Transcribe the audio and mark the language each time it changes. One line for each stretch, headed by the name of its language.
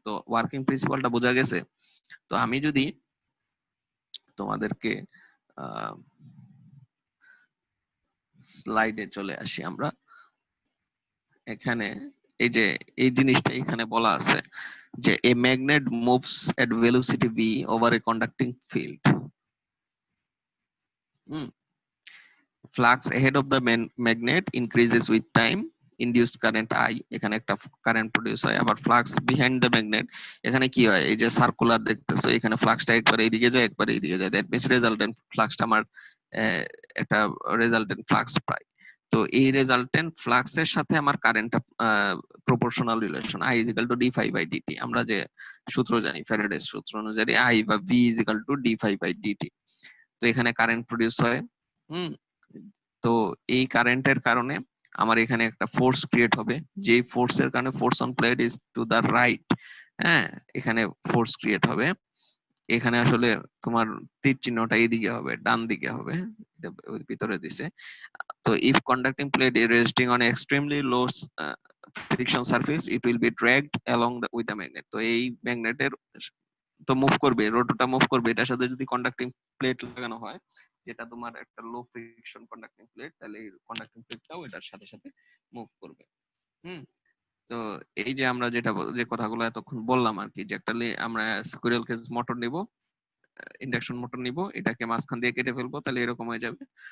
Bangla: তো ওয়ার্কিং প্রিন্সিপালটা বোঝা গেছে? তো আমি যদি তোমাদেরকে স্লাইডে চলে আসি আমরা, এখানে এই যে এই জিনিসটা এখানে বলা আছে যে
English: A magnet moves at velocity v over a conducting field. Flux ahead of the magnet increases with time, induced current I,
Bangla: এখানে একটা কারেন্ট প্রডিউস হয়। আবার
English: flux behind the magnet,
Bangla: এখানে কি হয়, এই যে সার্কুলার দেখতেছো, এখানে ফ্লাক্সটা একবার এইদিকে যায় একবার এইদিকে যায়,
English: that means
Bangla: রেজাল্টেন্ট ফ্লাক্সটা আমার একটা রেজাল্টেন্ট ফ্লাক্স পাই। তো এই রেজাল্টেন্ট ফ্লাক্সের সাথে আমার কারেন্টটা proportional relation, I is equal to d phi by dt। আমরা যে সূত্র জানি, ফ্যারাডেস সূত্র অনুযায়ী I বা v is equal to d phi by dt। তো এখানে কারেন্ট প্রডিউস হয়। হুম, তো এই কারেন্টের কারণে আমার এখানে একটা ফোর্স ক্রিয়েট হবে, যে ফোর্সের কারণে
English: Force on plate is to the right.
Bangla: হ্যাঁ, এখানে ফোর্স ক্রিয়েট হবে। এখানে আসলে তোমার তীর চিহ্নটা এইদিকে হবে, ডান দিকে হবে, এটা ওই ভিতরে দিছে।
English: তো if conducting plate is resting on extremely low friction surface, it will be dragged along with the magnet.
Bangla: তো এই ম্যাগনেটের তো মুভ করবে, রোটরটা মুভ করবে, এটার সাথে যদি কন্ডাক্টিং প্লেট লাগানো হয়, যেটা তোমার একটা লো ফ্রিকশন কন্ডাক্টিং প্লেট, তাহলে এই কন্ডাক্টিং প্লেটটাও এটার সাথে সাথে মুভ করবে। হুম। তো এই যে আমরা যে কথাগুলো এতক্ষণ বললাম আর কি, যে একটা আমরা স্কুইরেল কেজ মোটর নিব, ইন্ডাকশন মোটর নিব, এটাকে মাঝখান দিয়ে কেটে ফেলবো, তাহলে এরকম হয়ে যাবে।